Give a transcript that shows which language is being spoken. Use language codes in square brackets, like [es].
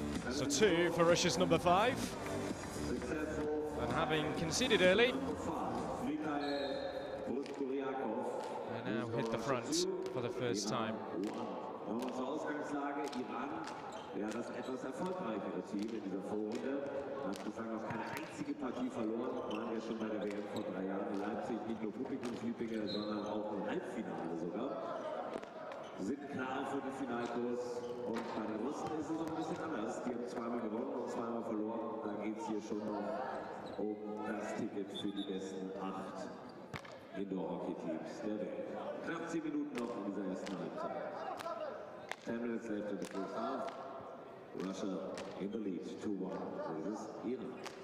[en] So 2 for Russia's number 5. And having conceded early, they now hit the front for the first time. [de] Ja, das etwas erfolgreichere Team in dieser Vorrunde. Hat bislang noch keine einzige Partie verloren. Waren ja schon bei der WM vor 3 Jahren in Leipzig nicht nur Publikumslieblinge, sondern auch im Halbfinale sogar. Sind klar für den Finalkurs. Und bei den Russen ist es noch ein bisschen anders. Die haben 2-mal gewonnen und 2-mal verloren. Da geht es hier schon noch um das Ticket für die besten 8 Indoor-Hockey-Teams der Welt. Knapp 10 Minuten noch in dieser ersten Halbzeit. [en] 10 minutes left in the first half. Russia in the lead, 2-1 versus Iran.